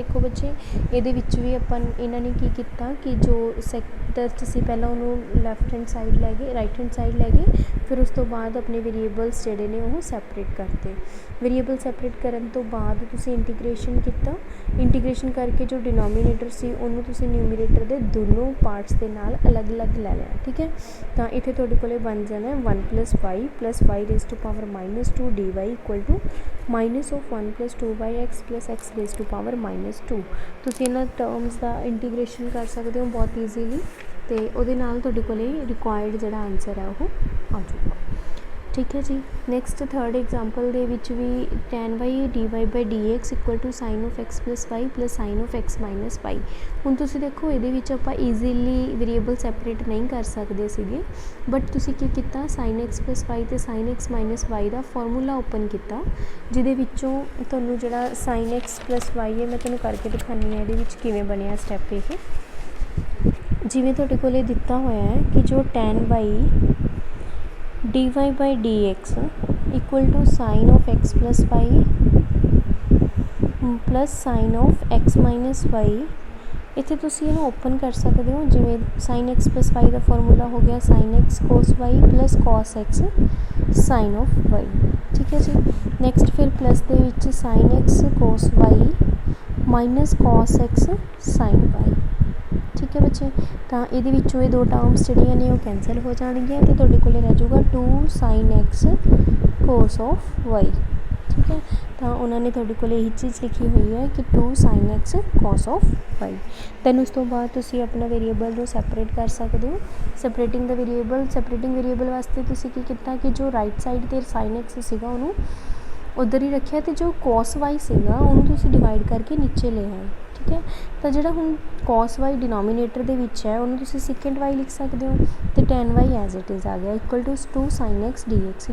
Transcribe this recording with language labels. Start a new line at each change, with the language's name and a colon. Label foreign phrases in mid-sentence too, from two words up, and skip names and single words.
Punjabi: ਦੇਖੋ ਬੱਚੇ, ਇਹਦੇ ਵਿੱਚ ਵੀ ਆਪਾਂ ਇਹਨਾਂ ਨੇ ਕੀ ਕੀਤਾ ਕਿ ਜੋ ਟੈਸਟ ਸੀ ਪਹਿਲਾਂ ਉਹਨੂੰ
English: left hand side
Punjabi: ਲੈ ਗਏ,
English: right hand side
Punjabi: ਲੈ ਗਏ, ਫਿਰ ਉਸ ਤੋਂ ਬਾਅਦ ਆਪਣੇ ਵੇਰੀਏਬਲਸ ਜਿਹੜੇ ਨੇ ਉਹ ਸੈਪਰੇਟ ਕਰਤੇ।
English: variable separate
Punjabi: ਕਰਨ ਤੋਂ ਬਾਅਦ ਤੁਸੀਂ ਇੰਟੀਗ੍ਰੇਸ਼ਨ ਕੀਤਾ, ਇੰਟੀਗ੍ਰੇਸ਼ਨ ਕਰਕੇ ਜੋ ਡਿਨੋਮੀਨੇਟਰ ਸੀ ਉਹਨੂੰ ਤੁਸੀਂ ਨਿਊਮੀਨੇਟਰ ਦੇ ਦੋਨੋਂ ਪਾਰਟਸ ਦੇ ਨਾਲ ਅਲੱਗ-ਅਲੱਗ ਲੈ ਲਿਆ। ਠੀਕ ਹੈ, ਤਾਂ ਇੱਥੇ ਤੁਹਾਡੇ ਕੋਲ ਬਣ ਜਾਣਾ
English: 1 plus y raised to power -2 dy equal to minus of 1 plus 2x plus x raised to power -2।
Punjabi: ਤੁਸੀਂ ਇਹਨਾਂ ਟਰਮਸ ਦਾ ਇੰਟੀਗ੍ਰੇਸ਼ਨ ਕਰ ਸਕਦੇ ਹੋ ਬਹੁਤ ਈਜ਼ੀਲੀ, ਅਤੇ ਉਹਦੇ ਨਾਲ ਤੁਹਾਡੇ ਕੋਲ ਰਿਕੁਆਇਰਡ ਜਿਹੜਾ ਆਨਸਰ ਹੈ ਉਹ ਆ ਜਾਊਗਾ। ਠੀਕ ਹੈ ਜੀ,
English: next third example
Punjabi: ਦੇ ਵਿੱਚ ਵੀ
English: tan y dy/dx equal to sin of x plus y plus sin of x minus y।
Punjabi: ਹੁਣ ਤੁਸੀਂ ਦੇਖੋ ਇਹਦੇ ਵਿੱਚ ਆਪਾਂ ਈਜ਼ੀਲੀ
English: variable separate
Punjabi: ਨਹੀਂ ਕਰ ਸਕਦੇ ਸੀਗੇ, ਬਟ ਤੁਸੀਂ ਕੀ ਕੀਤਾ,
English: sin x plus y
Punjabi: ਅਤੇ
English: sin x minus y
Punjabi: ਦਾ
English: formula open
Punjabi: ਕੀਤਾ, ਜਿਹਦੇ ਵਿੱਚੋਂ ਤੁਹਾਨੂੰ ਜਿਹੜਾ
English: sin x plus y
Punjabi: ਹੈ ਮੈਂ ਤੁਹਾਨੂੰ ਕਰਕੇ ਦਿਖਾਉਂਦੀ ਹਾਂ ਇਹਦੇ ਵਿੱਚ ਕਿਵੇਂ ਬਣਿਆ ਸਟੈਪ। ਇਹ ਜਿਵੇਂ ਤੁਹਾਡੇ ਕੋਲ ਇਹ ਦਿੱਤਾ ਹੋਇਆ ਹੈ ਕਿ ਜੋ
English: tan y dy/dx equal to sin of x plus y plus sin of x minus y।
Punjabi: ਇੱਥੇ ਤੁਸੀਂ ਇਹਨੂੰ ਓਪਨ ਕਰ ਸਕਦੇ ਹੋ, ਜਿਵੇਂ
English: sin x plus y
Punjabi: ਦਾ ਫਾਰਮੂਲਾ ਹੋ ਗਿਆ
English: sin x cos y plus cos x sin of y।
Punjabi: ਠੀਕ ਹੈ ਜੀ, ਨੈਕਸਟ ਫਿਰ ਪਲੱਸ ਦੇ ਵਿੱਚ
English: sin x cos y minus cos x sin y।
Punjabi: ਠੀਕ ਹੈ ਬੱਚੇ, ਤਾਂ ਇਹਦੇ ਵਿੱਚੋਂ ਇਹ ਦੋ ਟਰਮਸ ਜਿਹੜੀਆਂ ਨੇ ਉਹ ਕੈਂਸਲ ਹੋ ਜਾਣਗੀਆਂ ਅਤੇ ਤੁਹਾਡੇ ਕੋਲ ਰਹਿ ਜਾਊਗਾ
English: 2 sin x cos of y।
Punjabi: ਠੀਕ ਹੈ, ਤਾਂ ਉਹਨਾਂ ਨੇ ਤੁਹਾਡੇ ਕੋਲ ਇਹੀ ਚੀਜ਼ ਲਿਖੀ ਹੋਈ ਹੈ ਕਿ
English: 2 sin x cos of y।
Punjabi: ਦੈਨ ਉਸ ਤੋਂ ਬਾਅਦ ਤੁਸੀਂ ਆਪਣਾ ਵੇਰੀਏਬਲ ਨੂੰ ਸੈਪਰੇਟ ਕਰ ਸਕਦੇ ਹੋ।
English: separating variable
Punjabi: ਵਾਸਤੇ ਤੁਸੀਂ ਕੀ ਕੀਤਾ ਕਿ ਜੋ
English: right side
Punjabi: 'ਤੇ
English: sin x
Punjabi: ਸੀਗਾ ਉਹਨੂੰ ਉੱਧਰ ਹੀ ਰੱਖਿਆ, ਅਤੇ ਜੋ
English: cos y
Punjabi: ਸੀਗਾ ਉਹਨੂੰ ਤੁਸੀਂ ਡਿਵਾਈਡ ਕਰਕੇ ਨੀਚੇ ਲੈ ਆਏ। ਠੀਕ ਹੈ, ਤਾਂ ਜਿਹੜਾ ਹੁਣ
English: cos y
Punjabi: ਡਿਨੋਮੀਨੇਟਰ ਦੇ ਵਿੱਚ ਹੈ ਉਹਨੂੰ ਤੁਸੀਂ
English: secant y
Punjabi: ਲਿਖ ਸਕਦੇ ਹੋ, ਅਤੇ
English: tan y as it is
Punjabi: ਆ ਗਿਆ
English: equal to 2 sin x dx।